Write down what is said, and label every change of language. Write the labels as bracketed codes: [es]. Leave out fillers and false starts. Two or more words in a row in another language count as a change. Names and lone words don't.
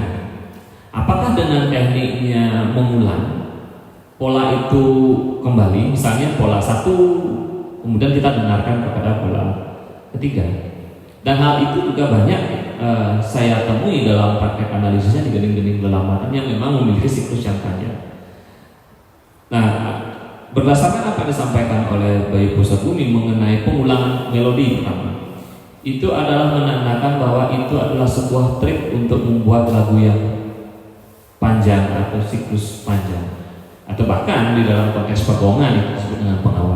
[id] Apakah dengan tekniknya mengulang pola itu kembali, misalnya pola 1 kemudian kita dengarkan kepada pola ketiga. Dan hal itu juga banyak saya temui dalam praktek analisisnya di gending-gending lelamaran yang memang memiliki siklus yang panjang. Nah, berdasarkan apa yang disampaikan oleh Bayu Puser Bumi mengenai pengulangan melodi pertama, itu adalah menandakan bahwa itu adalah sebuah trik untuk membuat lagu yang panjang atau siklus panjang, atau bahkan di dalam konteks pegongan itu disebut dengan pengawal.